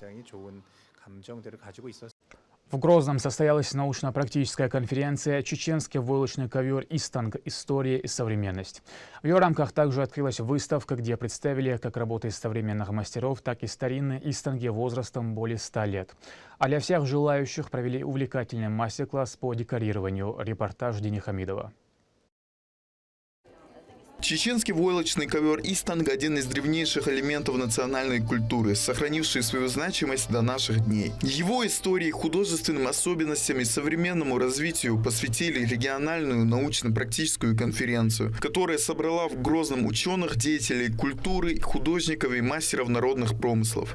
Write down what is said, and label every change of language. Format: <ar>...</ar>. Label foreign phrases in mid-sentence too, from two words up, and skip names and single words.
<ru>В Грозном состоялась научно-практическая конференция «Чеченский войлочный ковер Истанг. История и современность». В ее рамках также открылась выставка, где представили как работы современных мастеров, так и старинные истанги возрастом более 100 лет. А для всех желающих провели увлекательный мастер-класс по декорированию. Репортаж Дени Хамидова. Чеченский войлочный ковер Истанг – один из древнейших элементов национальной культуры, сохранивший свою значимость до наших дней. Его истории, художественным особенностям и современному развитию посвятили региональную научно-практическую конференцию, которая собрала в Грозном ученых, деятелей культуры, художников и мастеров народных промыслов.</ru>